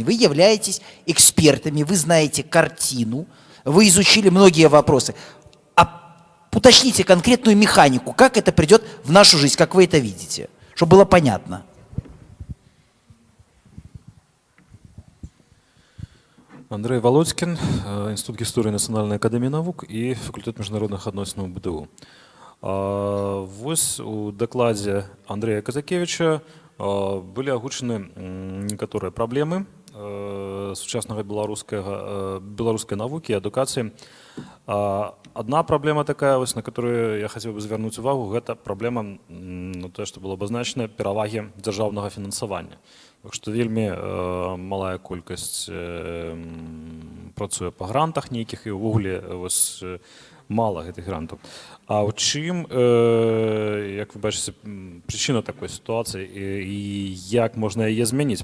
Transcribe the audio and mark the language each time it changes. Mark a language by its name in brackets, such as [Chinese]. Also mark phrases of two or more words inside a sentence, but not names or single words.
[Russian] Вы являетесь экспертами, вы знаете картину, вы изучили многие вопросы. Уточните конкретную механику, как это придет в нашу жизнь, как вы это видите, чтобы было понятно. [Belarusian] Андрей Володькин, Институт гісторыі Нацыянальнай акадэміі навук і факультэт міжнародных адносінаў БДУ. Вось у дакладзе Андрея Казакевича былі агучаны некаторыя праблемы сучаснага беларускай навукі і адукацыі. [Russian] Одна проблема такая, [Belarusian] вось, [Russian] на которую я хотел бы [Belarusian] звярнуць увагу, гэта праблема, тое, што было абазначана, перавагі дзяржаўнага фінансавання. Так што вельмі малая колькасць працуе па грантах нейкіх і ўвогуле мала гэтых грантаў. А ў чым, як вы бачыце, прычына такой сітуацыі і як можна яе змяніць?